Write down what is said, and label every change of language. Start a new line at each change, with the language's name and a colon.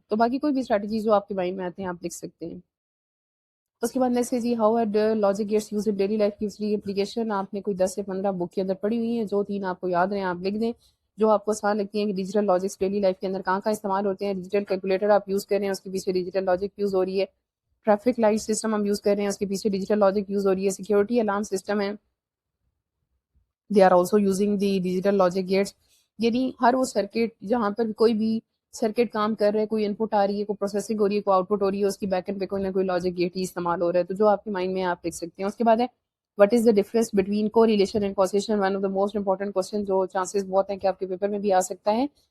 Urdu: تو باقی کوئی بھی اسٹریٹجیز جو آپ کے مائنڈ میں آتے ہیں آپ لکھ سکتے ہیں. اس کے بعد نیکسٹ ہے جی,
English: how are logic gates used in daily life
Urdu: کی فری اپلیکیشن. آپ نے کوئی 10 سے 15 بک کے اندر پڑھی ہوئی ہیں, جو 3 آپ کو یاد رہیں آپ لکھ دیں, جو آپ کو آسان لگتی ہیں کہ ڈیجیٹل لاجکس ڈیلی لائف کے اندر کہاں کہاں استعمال ہوتے ہیں. ڈیجیٹل کیلکولیٹر آپ یوز کر رہے ہیں, اس کے پیچھے ڈیجیٹل لاجک یوز ہو رہی ہے. ٹریفک لائٹ سسٹم ہم یوز کر رہے ہیں, اس کے پیچھے ڈیجیٹل لاجک یوز ہو رہی ہے. سیکورٹی الارم سسٹم ہے,
English: they are also using the digital logic gates.
Urdu: یعنی ہر وہ سرکٹ جہاں پر کوئی بھی سرکٹ کام کر رہا ہے, کوئی انپٹ آ رہی ہے, کوئی پروسیسنگ ہو رہی ہے, کوئی آؤٹ پٹ ہو رہی ہے, اس کی بیک اینڈ پہ کوئی نہ کوئی لاجک گیٹ ہی استعمال ہو رہا ہے. تو جو آپ کے مائنڈ میں آپ لکھ سکتے ہیں. اس کے بعد ہے
English: What is the difference between correlation and causation. One of the most important question
Urdu: جو چانسز بہت ہیں کہ آپ کے پیپر میں بھی آ سکتا ہے.